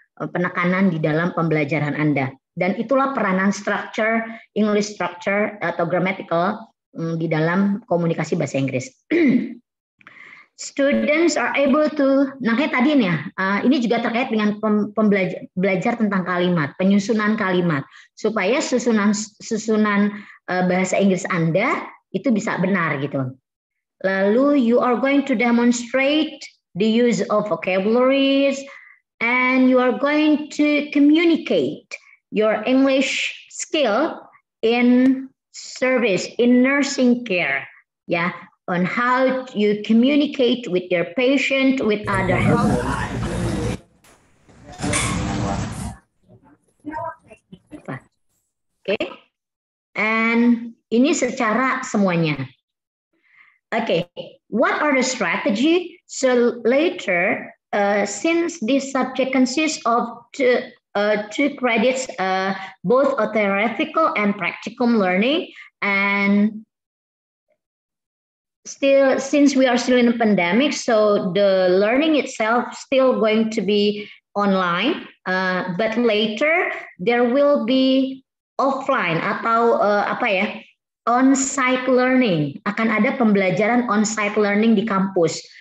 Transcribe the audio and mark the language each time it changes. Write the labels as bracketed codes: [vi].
[id] penekanan di dalam pembelajaran Anda. Dan itulah peranan English structure atau grammatical di dalam komunikasi bahasa Inggris. [en] Students are able to, [id] makanya tadi nih, ini juga terkait dengan belajar tentang kalimat, penyusunan kalimat, supaya susunan bahasa Inggris Anda itu bisa benar gitu. [en] Lalu you are going to demonstrate the use of vocabularies, and you are going to communicate your English skill in service, in nursing care, ya, on how you communicate with your patient, with other health. [id] Okay, and ini secara semuanya. [en] Okay, what are the strategy? So later, since this subject consists of two credits, both a theoretical and practicum learning, and still, since we are still in a pandemic, so the learning itself still going to be online, but later there will be offline atau on-site learning, [id] akan ada pembelajaran [en] on-site learning [id] di kampus.